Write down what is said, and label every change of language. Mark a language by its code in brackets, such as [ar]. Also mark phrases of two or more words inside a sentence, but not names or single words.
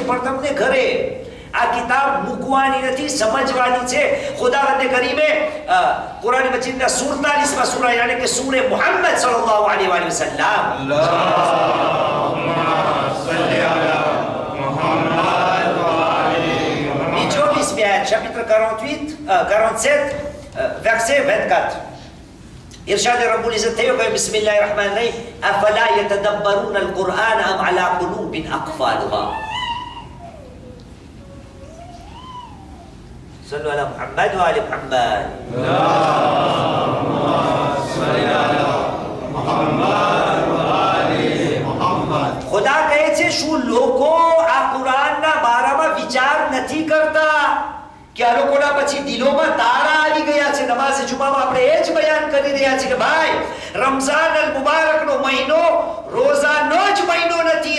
[gu] પણ તમને ઘરે આ કિતાબ મૂકવાની નથી, સમજવાની છે. ખુદાવંદ કરીમે કુરાન મજીદના 47મા સૂરા યાની કે સૂરે મુહમ્મદ [ar] صلى الله عليه وسلم اللهم صل على محمد وآل محمد, [gu] 24 ayat, [fr] chapitre 47, verset 24. [ar] إرشاد رب العزة تيوكا بسم الله الرحمن الرحيم أفلا يتدبرون القرآن أم على قلوب أقفالها. صلوا على محمد وآل محمد. اللهم صل على محمد وآل محمد. [gu] खुदा કહે છે શું લોકો આ કુરાનના બારામાં વિચાર નથી કરતા કે આ લોકોના પછી દિલોમાં તારા આવી ગયા છે. નમાઝે જુમામાં આપણે એ જ બયાન કરી રહ્યા છીએ કે ભાઈ રમઝાન અલ મુબારકનો મહિનો રોઝાનો જ મહિનો નથી.